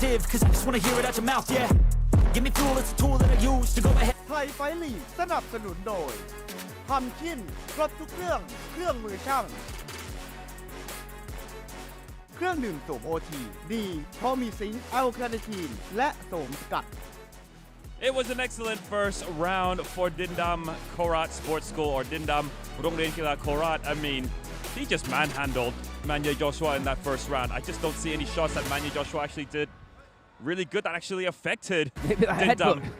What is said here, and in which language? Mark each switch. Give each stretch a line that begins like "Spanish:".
English: Cause I just wanna hear it out your mouth, yeah. Give me fuel, it's a tool that I use to go ahead.
Thai: ไทยไฟท์ลีกสนับสนุนโดยพัมคินครบทุกเครื่องมือช่าง เครื่องดื่มโสมโอทีดีเพราะมีซิงค์แอลคาเนทีนและโสมสกัด
English: It was an excellent first round for Dindam Korat Sports School, or Dindam Rongreankeela Korat. I mean, he just manhandled Manye Joshua in that first round. I just don't see any shots that Manye Joshua actually did really good that actually affected Dindam.